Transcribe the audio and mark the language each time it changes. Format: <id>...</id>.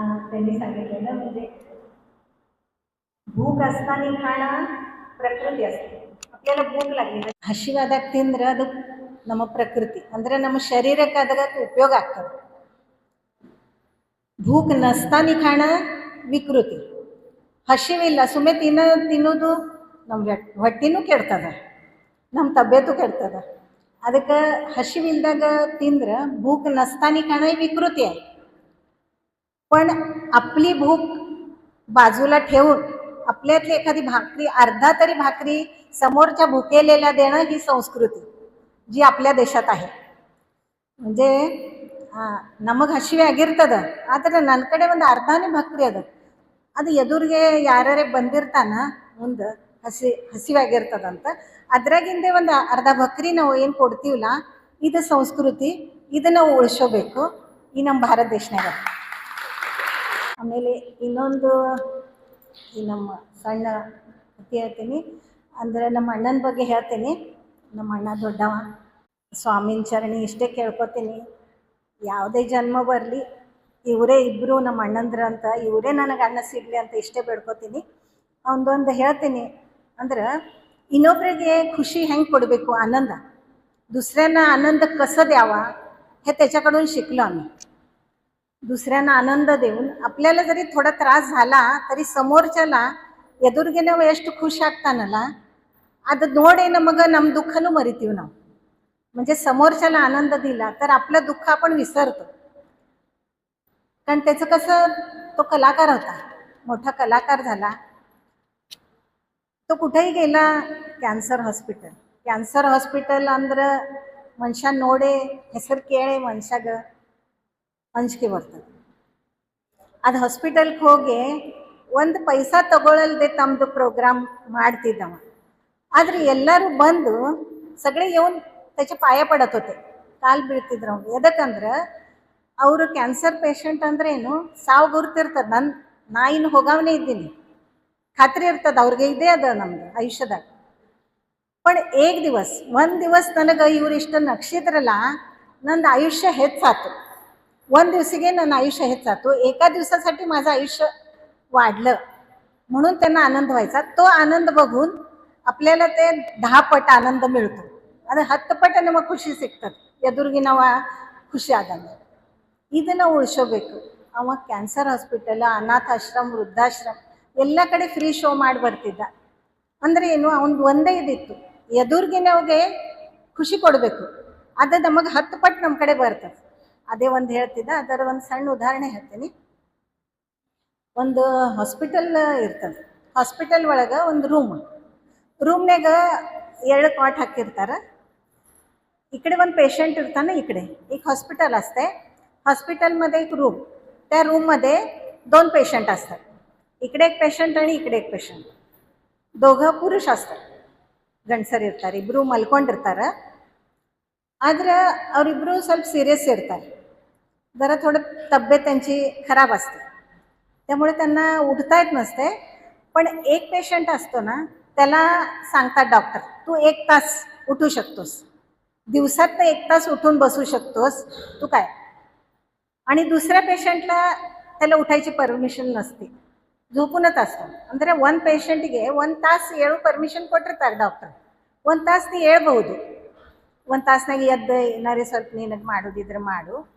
<mr>त्यांनी सांगितलेलं म्हणजे भूक असताना खाणं ಪ್ರಕೃತಿ असते. आपल्याला भूक लागली</mr> <kn>ಹಸಿವಾದಾಗ ತಿಂದ್ರೆ ಅದು ನಮ್ಮ ಪ್ರಕೃತಿ, ಅಂದರೆ ನಮ್ಮ ಶರೀರಕ್ಕೆ ಅದಕ್ಕೆ ಉಪಯೋಗ ಆಗ್ತದೆ.</kn> <mr>ಭೂಕ್ ನಸ್ತಾನಿ ಖಾಣ ವಿಕೃತಿ.</mr> <kn>ಹಸಿವಿಲ್ಲ ಸುಮ್ಮನೆ ತಿನ್ನೋದು ನಮ್ಮ ಹೊಟ್ಟಿನೂ ಕೆಡ್ತದ, ನಮ್ಮ ತಬ್ಯೆತು ಕೆಡ್ತದ. ಅದಕ್ಕೆ ಹಸಿವಿಲ್ದಾಗ तिंद्र</kn> <mr>भूक नसताना खाणं ही विकृती आहे. पण आपली भूक बाजूला ठेवून आपल्यातली एखादी भाकरी, अर्धा तरी भाकरी समोरच्या भुकेलेल्या देणं ही संस्कृती जी आपल्या देशात आहे.</mr> <kn>म्हणजे ನಮಗೆ ಹಸಿವೆ ಆಗಿರ್ತದ, ಆದರೆ ನನ್ನ ಕಡೆ ಒಂದು ಅರ್ಧನೇ ಭಾಕ್ರಿ ಅದ. ಅದು ಎದುರಿಗೆ ಯಾರೇ ಬಂದಿರ್ತಾನ ಮುಂದೆ ಹಸಿವಾಗಿರ್ತದಂತ ಅದ್ರಾಗಿಂದೇ ಒಂದು ಅರ್ಧ ಭಾಕ್ರಿ ನಾವು ಏನು ಕೊಡ್ತೀವಲ್ಲ, ಇದು ಸಂಸ್ಕೃತಿ. ಇದನ್ನು ನಾವು ಉಳಿಸೋಬೇಕು ಈ ನಮ್ಮ ಭಾರತ ದೇಶನಾಗ. ಆಮೇಲೆ ಇನ್ನೊಂದು ಈ ನಮ್ಮ ಸಣ್ಣ ಕಥೆ ಹೇಳ್ತೀನಿ, ಅಂದರೆ ನಮ್ಮ ಅಣ್ಣನ ಬಗ್ಗೆ ಹೇಳ್ತೀನಿ. ನಮ್ಮ ಅಣ್ಣ ದೊಡ್ಡವ, ಸ್ವಾಮಿನ ಚರಣಿ ಇಷ್ಟೇ ಕೇಳ್ಕೊತೀನಿ, ಯಾವುದೇ ಜನ್ಮ ಬರಲಿ ಇವರೇ ಇಬ್ಬರು ನಮ್ಮ ಅಣ್ಣಂದ್ರ ಅಂತ, ಇವರೇ ನನಗೆ ಅಣ್ಣ ಸಿಗಲಿ ಅಂತ ಇಷ್ಟೇ ಬೇಡ್ಕೊತೀನಿ. ಅವನದೊಂದು ಹೇಳ್ತೀನಿ, ಅಂದ್ರೆ ಇನ್ನೊಬ್ಬರಿಗೆ खुशी ಹೆಂಗೆ ಕೊಡಬೇಕು,</kn> <mr>आनंद, दुसऱ्यांना आनंद कसं द्यावा हे त्याच्याकडून शिकलो आम्ही. दुसऱ्यांना आनंद देऊन आपल्याला जरी थोडा त्रास झाला तरी समोरच्याला</mr> <kn>ಎದುರಿಗೆ ನಾವು ಎಷ್ಟು ಖುಷಿ ಆಗ್ತಾನಲ್ಲ ಅದು ನೋಡಿ ನಮಗೆ ನಮ್ಮ ದುಃಖನೂ ಮರಿತೀವಿ ನಾವು.</kn> <mr>म्हणजे समोरच्याला आनंद दिला तर आपलं दुःख आपण विसरतो. कारण त्याचं कसं, तो कलाकार होता, मोठा कलाकार झाला. तो कुठेही गेला,</mr> <kn>ಕ್ಯಾನ್ಸರ್ ಹಾಸ್ಪಿಟಲ್ ಅಂದ್ರೆ ಮನುಷ್ಯ ನೋಡಿ ಹೆಸರು ಕೇಳಿ ಮನುಷ್ಯಾಗ ಅಂಜಿಕೆ ಬರ್ತದೆ. ಅದು ಹಾಸ್ಪಿಟಲ್ಗೆ ಹೋಗಿ ಒಂದು ಪೈಸಾ ತಗೊಳ್ಳಲ್ದೆ ತಮ್ಮದು ಪ್ರೋಗ್ರಾಮ್ ಮಾಡ್ತಿದ್ದವ. ಆದರೆ ಎಲ್ಲರೂ ಬಂದು</kn> <mr>सगळे येऊन त्याच्या पाया पडत होते,</mr> <kn>ಕಾಲು ಬೀಳ್ತಿದ್ರು ಅವ್ನು. ಎದಕ್ಕಂದ್ರೆ ಅವರು ಕ್ಯಾನ್ಸರ್ ಪೇಷಂಟ್ ಅಂದ್ರೆ ಏನು, ಸಾವು ಗುರುತಿರ್ತದೆ. ನಾ ಇನ್ನು ಹೋಗವನೇ ಇದ್ದೀನಿ, ಖಾತ್ರಿ ಇರ್ತದೆ ಅವ್ರಿಗೆ, ಇದೇ ಅದ ನಮ್ದು ಆಯುಷ್ಯದಾಗ.</kn> <mr>पण एक दिवस</mr> <kn>ಒಂದು ದಿವಸ ನನಗೆ ಇವ್ರು ಇಷ್ಟು ನಕ್ಷತ್ರಲ್ಲ, ನಂದು ಆಯುಷ್ಯ ಹೆಚ್ಚಾತು. ಒಂದು दिवसाಗೆ ನನ್ನ ಆಯುಷ್ಯ ಹೆಚ್ಚಾತು,</kn> <mr>एका दिवसासाठी माझं आयुष्य वाढलं म्हणून त्यांना आनंद व्हायचा. तो आनंद बघून आपल्याला ते 10 पट आनंद मिळतो.</mr> <kn>ಅದು 10 ಪಟ್ಟ ನಮಗೆ ಖುಷಿ ಸಿಗ್ತದೆ ಎದುರಿಗಿನವ ಖುಷಿ ಆದಂಗೆ. ಇದನ್ನು ಉಳಿಸೋಬೇಕು. ಅವ ಕ್ಯಾನ್ಸರ್ ಹಾಸ್ಪಿಟಲ್, ಅನಾಥಾಶ್ರಮ, ವೃದ್ಧಾಶ್ರಮ ಎಲ್ಲ ಕಡೆ ಫ್ರೀ ಶೋ ಮಾಡಿ ಬರ್ತಿದ್ದ. ಅಂದರೆ ಏನು, ಅವನು ಒಂದೇ ಇದಿತ್ತು, ಎದುರಿಗಿನವ್ಗೆ ಖುಷಿ ಕೊಡಬೇಕು. ಅದು ನಮಗೆ 10 ಪಟ್ಟು ನಮ್ಮ ಕಡೆ ಬರ್ತದೆ. ಅದೇ ಒಂದು ಹೇಳ್ತಿದ್ದ, ಅದರ ಒಂದು ಸಣ್ಣ ಉದಾಹರಣೆ ಹೇಳ್ತೀನಿ. ಒಂದು ಹಾಸ್ಪಿಟಲ್ ಇರ್ತದೆ, ಹಾಸ್ಪಿಟಲ್ ಒಳಗೆ ಒಂದು ರೂಮ್ನಾಗ 2 कॉट ಹಾಕಿರ್ತಾರೆ.</kn> <mr>इकडे ಒಂದು पेशंट इरताना, इकडे एक हॉस्पिटल असते. हॉस्पिटलमध्ये एक रूम, त्या रूममध्ये 2 पेशंट असतात. इकडे एक पेशंट आणि इकडे एक पेशंट. दोघं पुरुष असतात,</mr> <kn>ಗಂಡಸರು ಇರ್ತಾರೆ, ಇಬ್ಬರು ಮಲ್ಕೊಂಡಿರ್ತಾರೆ. ಆದರೆ ಅವರಿಬ್ಬರು ಸ್ವಲ್ಪ सिरियस ಇರ್ತಾರೆ,</kn> <mr>जरा थोडं तब्येत त्यांची खराब असते, त्यामुळे त्यांना उठता येत नसते. पण एक पेशंट असतो ना, त्याला सांगतात डॉक्टर, तू 1 तास उठू शकतोस, दिवसात 1 तास उठून बसू शकतोस तू काय. आणि दुसऱ्या पेशंटला त्याला उठायची परमिशन नसते, झोपूनच असतो.</mr> <kn>ಅಂದರೆ ಒಂದು ಪೇಷಂಟಿಗೆ 1 ತಾಸು ಏಳು ಪರ್ಮಿಷನ್ ಕೊಟ್ಟಿರ್ತಾರೆ ಡಾಕ್ಟರ್. 1 ತಾಸು ನೀ ಹೇಳ್ಬೋದು, 1 ತಾಸ್ನಾಗ ಎದ್ದು ಏನಾರೇ ಸ್ವಲ್ಪ ನಿನಗೆ ಮಾಡೋದಿದ್ರೆ ಮಾಡು.</kn>